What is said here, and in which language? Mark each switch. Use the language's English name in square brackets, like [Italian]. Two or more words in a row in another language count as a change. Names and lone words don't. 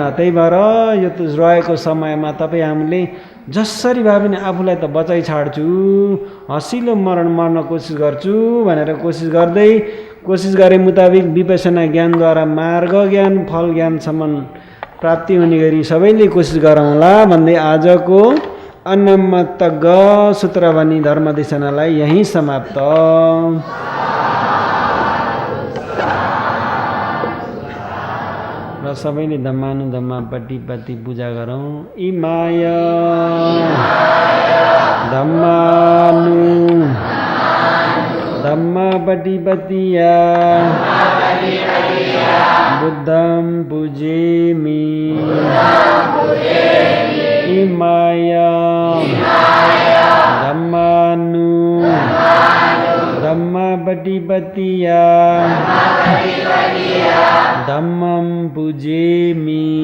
[Nepali] त्यही भएर यो रहेको समयमा तपाईँ हामीले जसरी भए पनि आफूलाई त बचाइ छाड्छु, हसिलो मरण मर्न कोसिस गर्छु भनेर कोसिस गरे मुताबिक विपसना ज्ञानद्वारा मार्ग ज्ञान फल ज्ञानसम्म प्राप्ति हुने गरी सबैले कोसिस गरौँला भन्दै आजको अन्नमत ग सूत्र भनी धर्मदेशनालाई यहीँ समाप्त। र सबैले [Pali] धम्मानुधम्मा पट्टिपट्टि [Nepali] पूजा गरौँ। [Pali] इमाय धम्मानु धम्मा पट्टिपट्टिया बुद्धं पूजेमि। इमाय धम्मानु धम्मा पट्टिपट्टिया धम्मं पूजेमि।